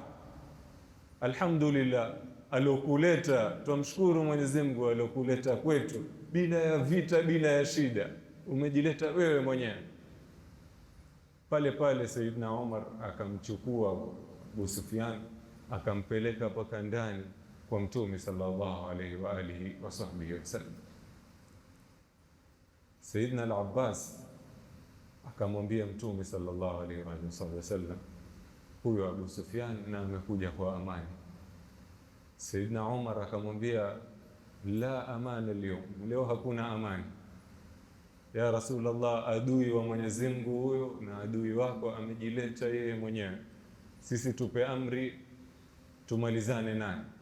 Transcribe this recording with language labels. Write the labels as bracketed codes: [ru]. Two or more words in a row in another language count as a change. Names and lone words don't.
[sw] Alhamdulillah, alokuleta, tumshukuru Mwenyezi Mungu alokuleta kwetu bila ya vita, bila ya shida, umejileta wewe mwenyewe. Pale pale Sayyidina Umar akamchukua Abu Sufyan akampeleka mpaka ndani kwa Mtume [ar] صلى الله عليه وعلى آله وسلم. [sw] Sayyidina al-Abbas akamwambia Mtume [ar] صلى الله عليه وعلى آله وسلم, [sw] huyo Abu Sufyan na amekuja kwa amani. Sayyidina Umar akamwambia, la amana leo hakuna amani ya Rasulullah, adui wa Mwenyezi Mungu huyo, na adui wako amejileta yeye mwenyewe, sisi tupe amri tumalizane naye.